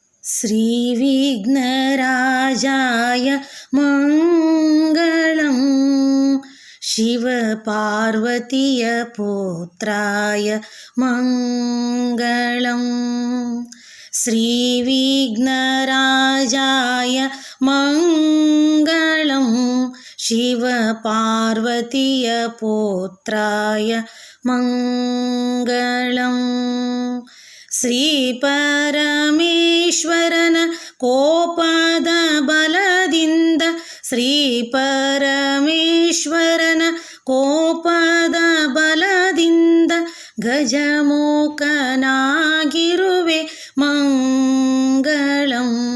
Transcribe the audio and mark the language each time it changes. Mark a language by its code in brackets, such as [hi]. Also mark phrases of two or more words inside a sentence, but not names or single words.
[sa] श्रीविघ्नराजाय मङ्गलं शिवपार्वतीय पुत्राय मङ्गलं श्रीविघ्नराजाय मङ्गलं शिवपार्वतीय पुत्राय [kn] मङ्गलं ಶ್ರೀಪರಮೇಶ್ವರನ ಕೋಪದ ಬಲದಿಂದ ಶ್ರೀಪರಮೇಶ್ವರನ ಕೋಪದ ಬಲದಿಂದ ಗಜಮುಖನಾಗಿರುವೆ ಮಂಗಳಂ